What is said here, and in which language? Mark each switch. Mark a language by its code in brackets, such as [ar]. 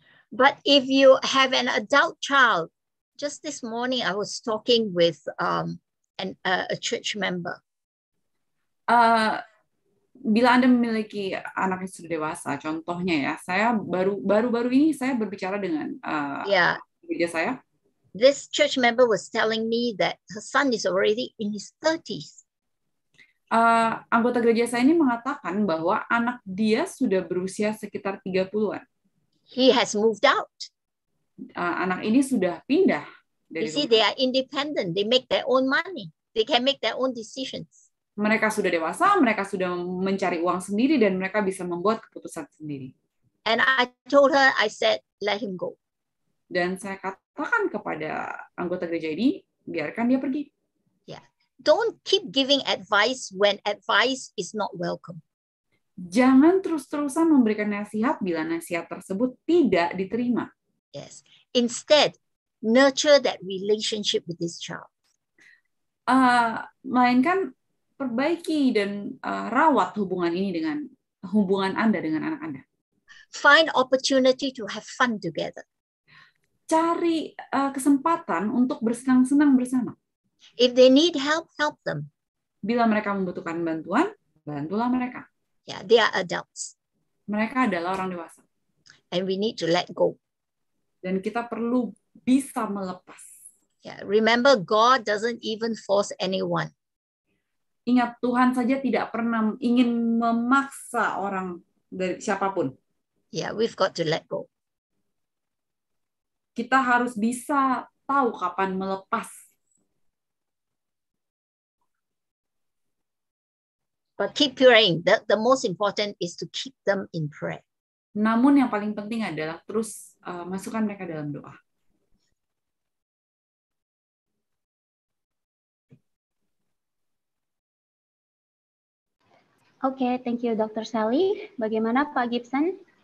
[en] But if you have an adult child, just this morning I was talking with a church member. [id] Bila Anda memiliki anak yang sudah dewasa, contohnya ya, saya baru-baru ini saya berbicara dengan gereja saya. [en] This church member was telling me that her son is already in his 30s. [id] Anggota gereja saya ini mengatakan bahwa anak dia sudah berusia sekitar 30-an. [en] He has moved out. [id] Anak ini sudah pindah. [en] You see, they are independent. They make their own money. They can make their own decisions. [id] Mereka sudah dewasa, mereka sudah mencari uang sendiri, dan mereka bisa membuat keputusan sendiri. [en] And I told her, I said, let him go. [id] Dan saya katakan kepada anggota gereja ini, biarkan dia pergi. [en] Yeah. Don't keep giving advice when advice is not welcome. [id] Jangan terus-terusan memberikan nasihat bila nasihat tersebut tidak diterima. [en] Yes. Instead, nurture that relationship with this child. [id] Melainkan perbaiki dan rawat hubungan ini dengan hubungan Anda dengan anak Anda. [en] Find opportunity to have fun together. [id] Cari kesempatan untuk bersenang-senang bersama. [en] If they need help, help them. [id] Bila mereka membutuhkan bantuan, bantulah mereka. [en] Yeah, they are adults. [id] Mereka adalah orang dewasa. [en] And we need to let go. [id] Dan kita perlu bisa melepas. [en] Yeah, remember, God doesn't even force anyone. [id] Ingat, Tuhan saja tidak pernah ingin memaksa orang dari siapapun. [en] Yeah, we've got to let go. [id] Kita harus bisa tahu kapan melepas. [en] But keep praying. The most important is to keep them in prayer. [id] Namun yang paling penting adalah terus masukkan mereka dalam doa. Oke, [en] thank you [id] Dr. Sally. Bagaimana Pak Gibson?